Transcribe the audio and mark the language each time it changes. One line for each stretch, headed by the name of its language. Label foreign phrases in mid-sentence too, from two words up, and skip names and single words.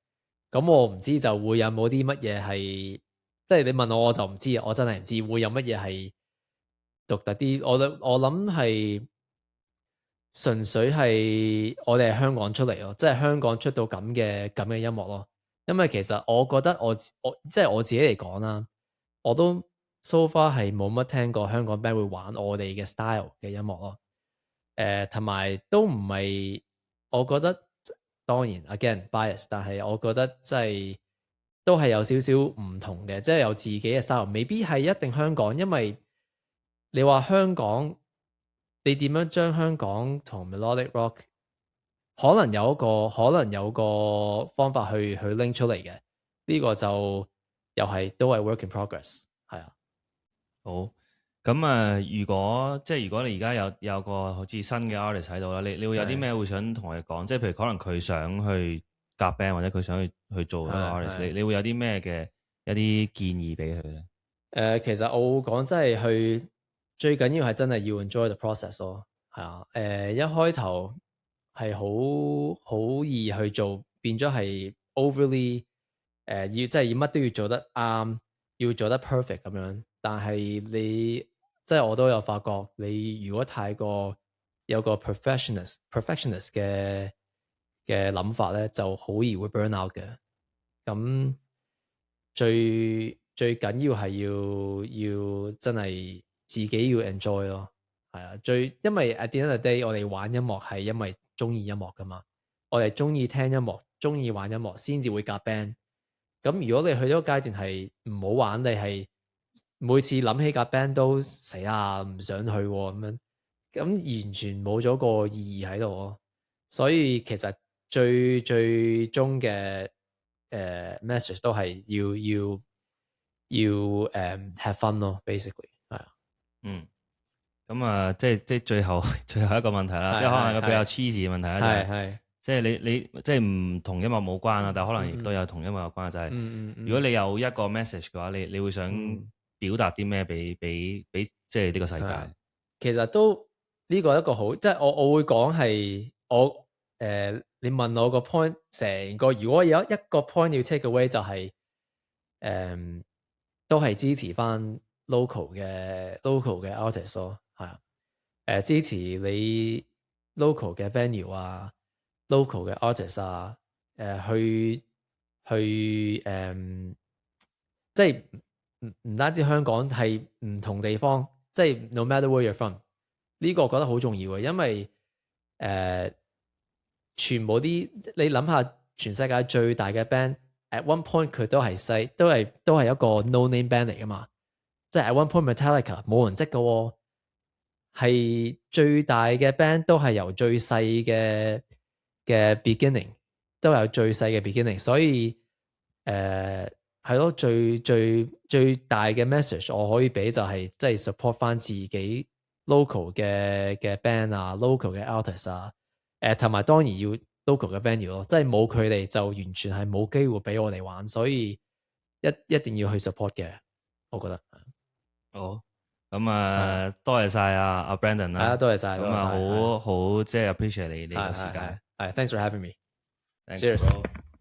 Cantonese: 咁我唔知就會有冇啲乜嘢係，即係你問我就唔知啊，我真係唔知會有乜嘢係獨特啲。我諗係純粹係我哋係香港出嚟咯，即係香港出到咁嘅音樂咯。因為其實我覺得我即係我自己嚟講啦，我都
English: so far
Cantonese: 係冇乜聽過香港 band 會玩我哋嘅 style 嘅音樂咯。同埋都唔係，我覺得當然
English: again bias，
Cantonese: 但係我覺得即係都係有少少唔同嘅，即係有自己嘅 style，未必係一定香港。因為你話香港，你點樣將香港同
English: melodic rock
Cantonese: 可能有個方法去拎出嚟嘅，呢個就又係都係
English: work in progress。
Cantonese: 係啊。好，咁如果你而家有個好似新嘅 artist 喺度啦，你會有啲咩會想同佢講？即係譬如可能佢想去夾 band 或者佢想去做一個 artist，你會有啲咩嘅一啲建議俾佢咧？其實我會講真係最緊要係真係要
English: enjoy the process
Cantonese: 咯。係啊。一開頭係好易去做，變咗係 overly 即係要乜都要做得啱，要做得 perfect 咁樣。但係你即係我都有發覺，你如果太過有個 perfectionist 嘅諗法咧，就好易會 burn out 嘅。咁最緊要係要真係自己要 enjoy 咯。係啊。因為
English: at the end of the day，
Cantonese: 我哋玩音樂係因為中意音樂噶嘛，我哋中意聽音樂，中意玩音樂先至會夾 band。咁如果你去咗個階段係唔好玩，你係每次諗起夾 band 都死啦，唔想去咁樣，咁完全冇咗個意義喺度咯。所以其實最終嘅message 都係要
English: have fun
Cantonese: 咯 ，basically 係啊。咁啊，即係最後一個問題啦，即係可能一個比較 cheesy 嘅問題啦，就係即係你即係唔同音樂冇關啦，但係可能亦都有同音樂有關，就係如果你有一個 message 嘅話，你會想表達啲咩俾即係呢個世界？其實都呢個一個好，即係我會講係我你問我個 point，成個如果有一個 point 要
English: take away
Cantonese: 就係都係支持翻 local 嘅 artist 咯，係啊，支持你 local 嘅 venue 啊 ，local 嘅 artist 啊，去即係唔單止香港，係唔同地方，即係
English: no matter where you're from，
Cantonese: 呢個我覺得好重要嘅，因為全部啲你諗下，全世界最大嘅 band
English: at one point
Cantonese: 佢都係細，都係一個
English: no name band
Cantonese: 嚟噶嘛，即係
English: at one point
Cantonese: Metallica 冇人識嘅喎，係最大嘅 band 都係由最細嘅 beginning，都有最細嘅 beginning， 所以係咯，最大嘅 message 我可以俾就係即係 support 翻自己 local 嘅 band 啊 ，local 嘅 artist 啊，同埋當然要 local 嘅 venue 咯，即係冇佢哋就完全係冇機會俾我哋玩，所以一定要去 support 嘅，我覺得。好，咁啊，多謝晒阿 Brandon 啦，多謝晒，咁啊好即係 appreciate 你呢個時間，
English: 係，thanks for having me。 Cheers。